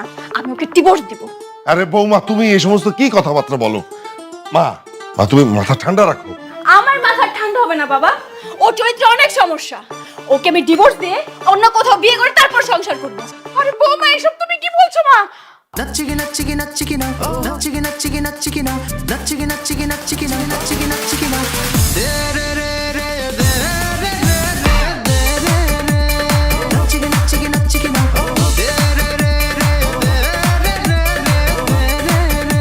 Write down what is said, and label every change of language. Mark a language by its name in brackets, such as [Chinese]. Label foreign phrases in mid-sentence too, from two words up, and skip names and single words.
[Bangla] আমি ওকে ডিভোর্স দিব। আরে বৌমা, তুমি এই সমস্ত কি কথাবার্তা বলো? মা মা, তুমি মাথা ঠান্ডা রাখো। আমার মাথা ঠান্ডা হবে না বাবা, ও চরিত্রে অনেক সমস্যা। ওকে আমি ডিভোর্স দিয়ে অন্য কোথাও বিয়ে করে তারপর সংসার করব। আরে বৌমা এসব তুমি কি বলছো মা? Natchigi natchigi natchigi now, natchigi natchigi natchigi now, natchigi natchigi natchigi now, natchigi natchigi now. De re re re de re re re re de re re. Natchigi natchigi natchigi now, de re re re de re re re de re re.